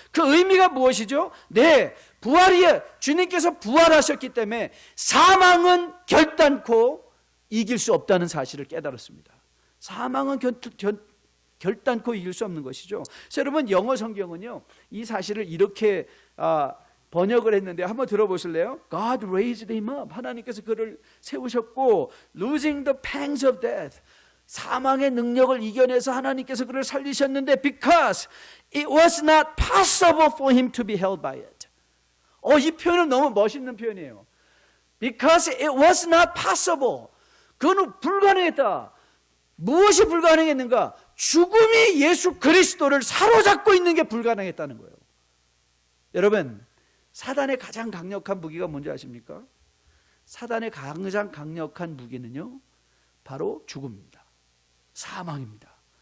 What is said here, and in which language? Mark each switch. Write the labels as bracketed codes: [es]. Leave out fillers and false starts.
[ko] 그 의미가 무엇이죠? 네, 주님께서 부활하셨기 때문에 사망은 결단코 이길 수 없다는 사실을 깨달았습니다. 사망은 결단코 이길 수 없는 것이죠. 그래서 여러분, 영어 성경은요, 이 사실을 이렇게 번역을 했는데 한번 들어보실래요? [en] God raised him up. [ko] 하나님께서 그를 세우셨고, [en] losing the pangs of death. [ko] 사망의 능력을 이겨내서 하나님께서 그를 살리셨는데, [en] because it was not possible for him to be held by it. [ko] 이 표현은 너무 멋있는 표현이에요. [en] Because it was not possible. [ko] 그건 불가능했다. 무엇이 불가능했는가? 죽음이 예수 그리스도를 사로잡고 있는 게 불가능했다는 거예요. 여러분, 사단의 가장 강력한 무기가 뭔지 아십니까? 사단의 가장 강력한 무기는요, 바로 죽음입니다. 사망입니다.